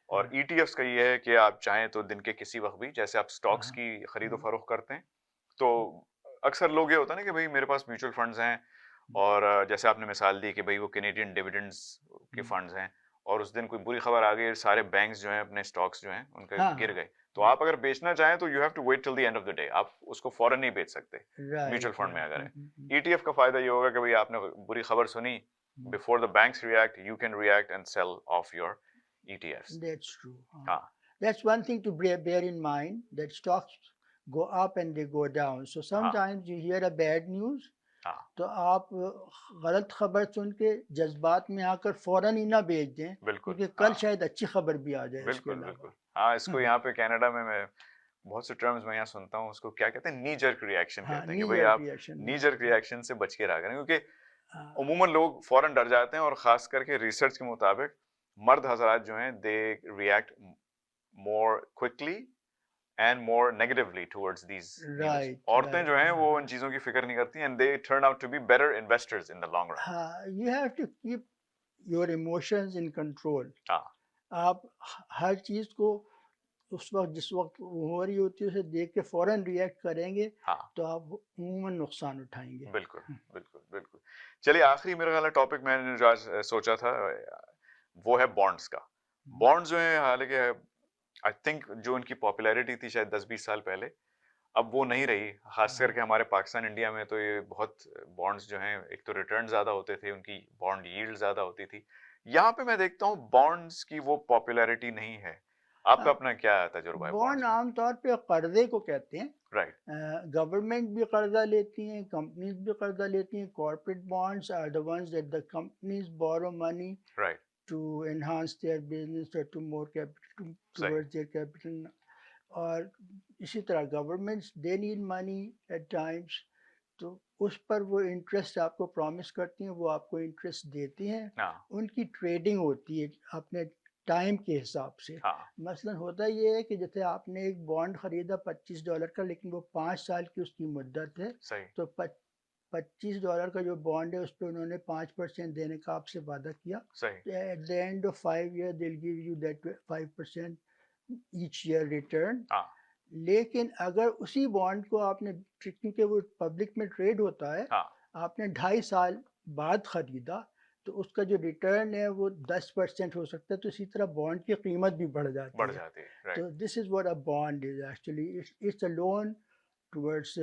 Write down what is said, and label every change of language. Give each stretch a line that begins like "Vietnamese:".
Hindi: और ETFs का ये है कि आप चाहें तो दिन के किसी वक्त भी, जैसे आप स्टॉक्स की खरीदो फरोख्त करते हैं, तो अक्सर लोग ये होता है ना कि भाई मेरे पास म्यूचुअल फंड्स हैं, और जैसे आपने मिसाल दी कि भाई वो कैनेडियन डिविडेंड्स के फंड्स हैं, और उस दिन कोई बुरी खबर आ गई, सारे बैंक्स जो हैं अपने स्टॉक्स जो हैं उनके गिर गए, तो आप अगर बेचना चाहें तो
English: you have to wait till the end of the day,
Hindi: आप उसको फौरन नहीं बेच सकते म्यूचुअल फंड में अगर है। ETF का फायदा ये होगा कि भाई आपने बुरी खबर सुनी,
English: Before the banks react you can react and sell off your ETFs. That's true. That's one thing to bear in mind, that stocks go up and they go down. So sometimes you hear a bad news,
Hindi: तो आप गलत खबर सुन के जज्बात में आकर फौरन ही ना बेच दें, क्योंकि कल शायद अच्छी खबर भी आ जाए। बिल्कुल। हाँ, इसको यहाँ पे कनाडा में मैं बहुत से टर्म्स मैं यहाँ सुनता हूँ, उसको क्या कहते हैं, नी जर्क रिएक्शन कहते हैं कि भाई आप नी जर्क रिएक्शन से बच के रहा करें, क्योंकि उमूमन लोग फौरन डर जाते हैं, और खास करके रिसर्च के मुताबिक मर्द हजरात जो हैं
English: They react more quickly and more negatively towards these news.
Hindi: औरतें जो हैं वो उन चीजों की फिक्र नहीं करती,
English: and they turn out to be better investors in the long run. You have to keep your emotions in control.
Hindi: आप हर चीज को उस वक्त जिस वक्त हो रही होती है उसे देख के फौरन रिएक्ट करेंगे, तो आप उम्मन नुकसान उठाएंगे। बिल्कुल। चलिए, आखिरी मेरा वाला टॉपिक मैंने जो आज सोचा था वो है बॉन्ड्स का। बॉन्ड्स जो है, हालांकि
English: I think
Hindi: जो उनकी पॉपुलैरिटी थी शायद 10-20 साल पहले, अब वो नहीं रही, खास करके हमारे पाकिस्तान इंडिया में। तो ये बहुत बॉन्ड्स जो हैं, एक तो रिटर्न ज्यादा होते थे, उनकी बॉन्ड यील्ड ज्यादा होती थी। यहाँ पे मैं देखता हूँ बॉन्ड्स की वो पॉपुलैरिटी नहीं है। आपका अपना क्या तजुर्बा है? बॉन्ड आमतौर पे कर्जे को कहते हैं। राइट। गवर्नमेंट भी कर्जा लेती हैं, कंपनीज भी कर्जा लेती हैं।
English: Corporate bonds are the ones that the companies borrow money to enhance their business or to more capital towards their capital.
Hindi: और इसी तरह governments
English: they need money at times,
Hindi: तो उस पर वो इंटरेस्ट आपको प्रॉमिस करती हैं, वो आपको इंटरेस्ट देती हैं। उनकी ट्रेडिंग होती है अपने टाइम के हिसाब से। मसलन होता ये है कि जैसे आपने एक बॉन्ड खरीदा $25 का, लेकिन वो 5 साल की उसकी मुद्दत है, तो $25 का जो बॉन्ड है उस पर उन्होंने 5% देने का आपसे वादा किया।
English: At the end of 5 years they'll give you that 5% each year return.
Hindi: लेकिन अगर उसी बॉन्ड को आपने, क्योंकि वो पब्लिक में ट्रेड होता है, आपने 2.5 साल बाद ख़रीदा तो उसका जो रिटर्न है वो 10% हो सकता है, तो इसी तरह बॉन्ड की कीमत भी बढ़ जाती है।
English: right. तो this is what a bond is actually, it's a loan towards